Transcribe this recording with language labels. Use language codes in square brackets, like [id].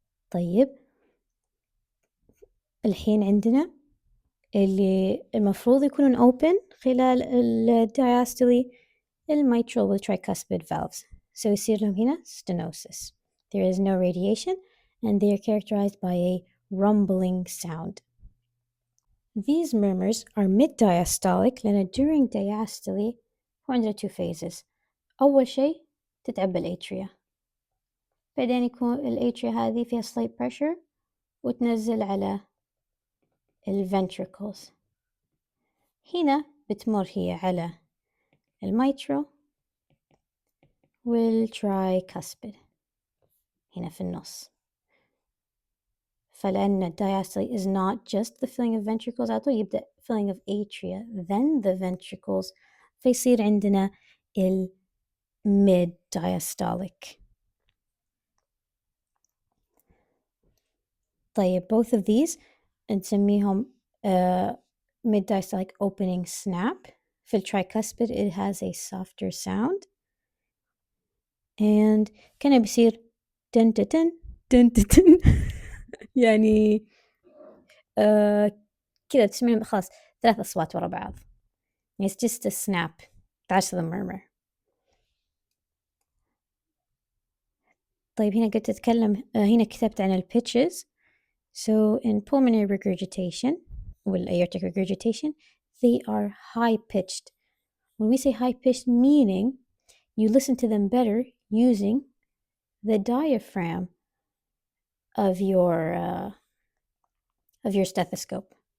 [ar] طيب, الحين عندنا اللي المفروض يكونون open خلال diastole mitral والtricuspid valves. [en] So [ar] يصير لهم هنا stenosis. [en] There is no radiation and they are characterized by a rumbling sound. These murmurs are mid-diastolic [ar] لأن [en] during diastole [ar] هو عندنا [en] two phases. [ar] أول شيء تتعب الاتريا, بعدين يكون الاتريا هذه فيها slight pressure وتنزل على الventricles. هنا بتمر هي على الميترو والترايكاسبيد هنا في النص. فلأن [en] diastole is not just the filling of ventricles, [ar] على طول يبدأ [en] filling of atria, then the ventricles, [ar] فيصير عندنا [en] mid diastolic. [ar] طيب, [en] both of these [ar] نسميهم [en] mid diastolic opening snap. [ar] في tricuspid [en] it has a softer sound and [ar] كان بيصير دن دن دن دن يعني كذا تسمعهم خلاص 3 أصوات ورا بعض. [en] It's just a snap. That's the murmur. [ar] طيب, هنا قلت أتكلم هنا كتبت عن pitches. [en] So in pulmonary regurgitation with aortic regurgitation, they are high pitched. When we say high pitched, meaning you listen to them better using the diaphragm of your stethoscope.